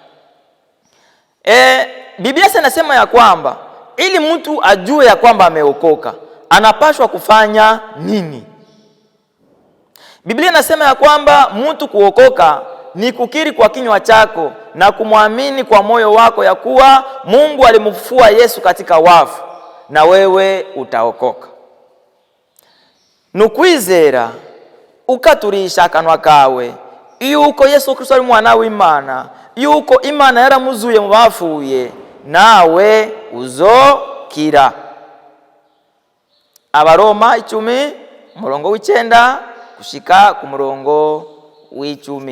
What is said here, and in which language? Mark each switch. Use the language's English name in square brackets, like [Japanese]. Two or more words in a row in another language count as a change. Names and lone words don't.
[Swahili] Biblia inasema ya kwamba ili mtu ajue ya kwamba ameokoka, anapaswa kufanya nini? Biblia inasema ya kwamba mtu kuokoka ni kukiri kwa kinywa chako na kumwamini kwa moyo wako ya kuwa Mungu alimfufua Yesu katika wafu, na wewe utaokoka. [Rundi] Nukwizera ukaturisha akanwa kawe yuko Yesu Kristo ari mwana w'Imana, yuko Imana yaramuzuye mu bafuye, nawe uzokira. Abaroma 10:9 kushika ku murongo w'10.